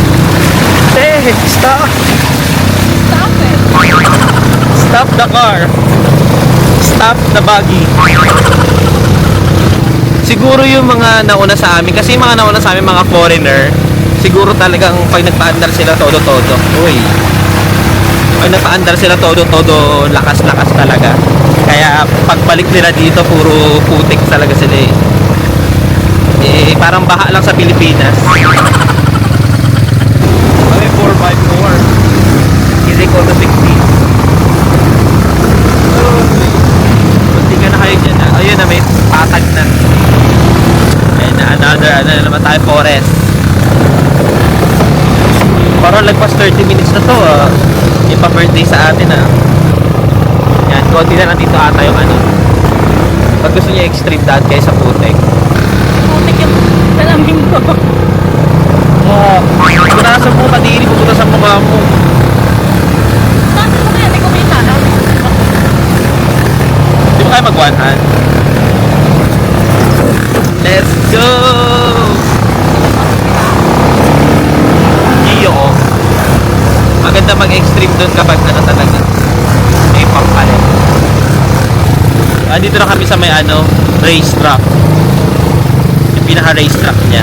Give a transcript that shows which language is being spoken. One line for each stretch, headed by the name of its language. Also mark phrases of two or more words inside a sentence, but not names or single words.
English: Stop! Stop it! Stop the car! Stop the buggy!
Filipino: Siguro yung mga nauna sa amin, kasi yung mga nauna sa amin, mga foreigner, siguro talagang pag nagpaandar sila todo-todo. Uy! Pag nagpaandar sila todo-todo, lakas-lakas talaga. Kaya pagbalik nila dito, puro putik talaga sila eh. Parang baha lang sa Pilipinas.
English: May 454 is equal to 60.
Filipino: Kunti ka na kayo dyan. Ayun na, may patag na. Ayun na, another, ano na naman tayo, forest. Parang lagpas 30 minutes na to, Yung pa-birthday sa atin, Yan, konti na lang dito ata yung ano. Pag gusto niya extreme daan kayo sa putik. Putik yung salamin ko. Punasan mo, kadiri, pupunta sa mukha mo. Saan mo kaya? Hindi ko kita na. Di ba kayo mag-one-hand?
English: Let's go!
Filipino: Iyo, maganda mag-extreme doon kapag ano talaga. May pampalit. Dito na kami sa may racetrack. Yung pinaka-racetrack niya.